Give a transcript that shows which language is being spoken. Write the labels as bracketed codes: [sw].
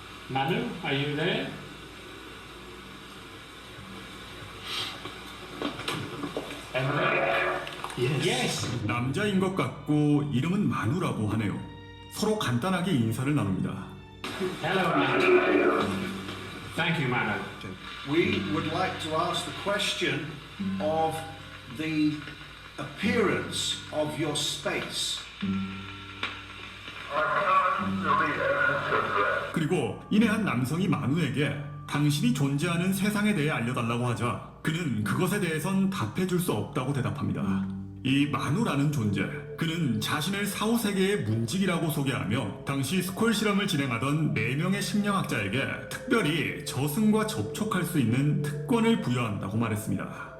[en] Manu, are you there? Yes. [ko] 남자인 것 같고 이름은 마누라고 하네요. 서로 간단하게 인사를 나눕니다. [en] Hello, Manu. Thank you, Manu. We would like to ask the question of the appearance of your space. [ko] 그리고 이내 한 남성이 마누에게 당신이 존재하는 세상에 대해 알려달라고 하자 그는 그것에 대해선 답해줄 수 없다고 대답합니다. 이 마누라는 존재, 그는 자신을 사후세계의 문직이라고 소개하며 당시 스콜 실험을 진행하던 4명의 심령학자에게 특별히 저승과 접촉할 수 있는 특권을 부여한다고 말했습니다.